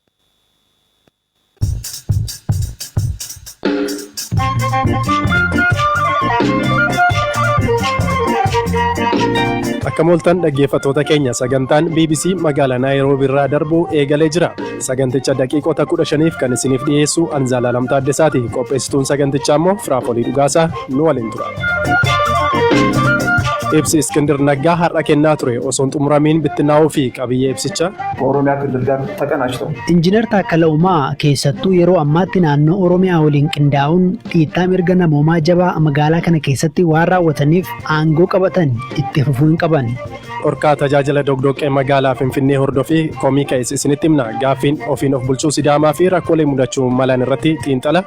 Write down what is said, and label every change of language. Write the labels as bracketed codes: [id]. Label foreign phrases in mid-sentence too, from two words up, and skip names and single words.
[om] Akka mooltan dhaggeeffattoota keenya sagantaan BBC magaalaa Naayiroobii irraa darbu eegalee jira. Saganticha daqiiqota 15f kan isiniif dhiyeessu Anzaalaa Lamtaaddesaati. Qopheessituun sagantichaa immoo Firaafolii Dhugaasaa nu waliin tura. Ibsi Iskindir Naggaa har'a kennaa ture osoo hin xumuramiin bittinnaa'uu fi qabiyyee ibsichaa [am] Oromiyaa ክልል ጋር ተቀናጅተው [om] Injiinar Taakkala Uumaa keessattuu yeroo ammaatti naannoo Oromiyaa waliin qindaa'uun dhiittaa mirga namoomaa jabaa magaalaa kana keessatti waan raawwataniif aangoo qabatan itti fufuu hin qaban. Orkaa tajaajila dogdoqqee magaalaa Finfinnee hordofii komii ka'es isinitti himna. Gaaffiin ofiin of bulchuu Sidaamaa fi rakkoolee mudachuu malan irratti xiinxala.